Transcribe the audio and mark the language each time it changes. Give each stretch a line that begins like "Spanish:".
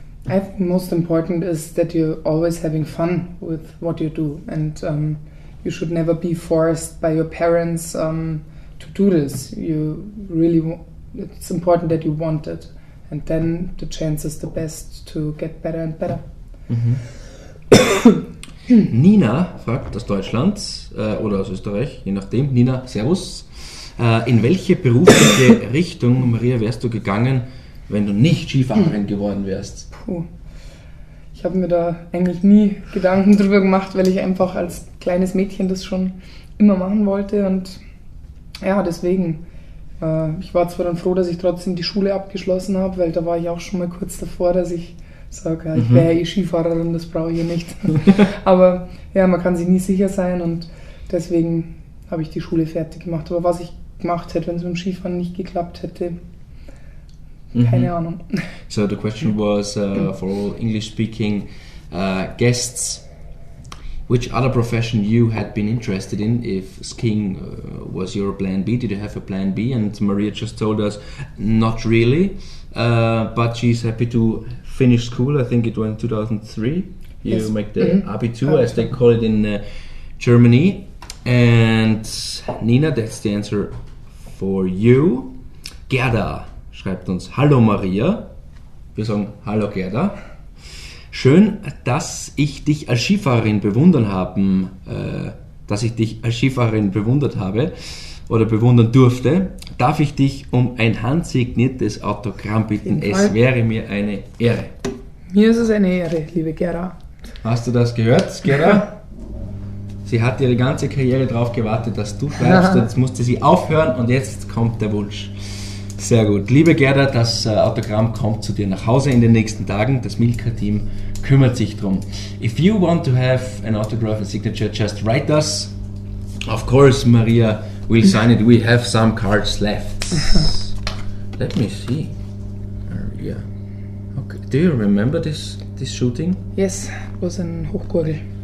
English: I think most important is that you're always having fun with what you do, and you should never be forced by your parents to do this. It's important that you want it, and then the chance is the best to get better and better.
German: Nina fragt aus Deutschland oder aus Österreich, je nachdem. Nina, servus. In welche berufliche Richtung, Maria, wärst du gegangen, wenn du nicht Skifahrerin geworden wärst? Ich habe mir da eigentlich nie Gedanken drüber gemacht, weil ich einfach als kleines Mädchen das schon immer machen wollte, und ja, deswegen. Ich war zwar dann froh, dass ich trotzdem die Schule abgeschlossen habe, weil da war ich auch schon mal kurz davor, dass ich sage, ich wäre eh Skifahrerin, das brauche ich nicht. Aber ja, man kann sich nie sicher sein, und deswegen habe ich die Schule fertig gemacht. Aber was ich gemacht hätte, wenn es mit dem Skifahren nicht geklappt hätte, keine Ahnung.
English: So the question was for all English-speaking guests, which other profession you had been interested in if skiing was your plan B? Did you have a plan B? And Maria just told us not really, but she's happy to finish school. I think it was in 2003. You make the Abitur, as they call it in Germany. And Nina, that's the answer for you.
German: Gerda schreibt uns, hallo Maria. Wir sagen, hallo Gerda. Schön, dass ich dich als Skifahrerin bewundert habe oder bewundern durfte. Darf ich dich um ein handsigniertes Autogramm bitten? Es wäre mir eine Ehre. Mir ist es eine Ehre, liebe Gerda. Hast du das gehört, Gerda? Sie hat ihre ganze Karriere darauf gewartet, dass du schreibst. Jetzt musste sie aufhören und jetzt kommt der Wunsch. Sehr gut. Liebe Gerda, das Autogramm kommt zu dir nach Hause in den nächsten Tagen. Das Milka-Team kümmert sich drum.
English: If you want to have an autograph and signature, just write us. Of course, Maria will sign it. We have some cards left. Let me see. Maria. Okay. Do you remember this shooting? Yes, it was in Hochgurgel.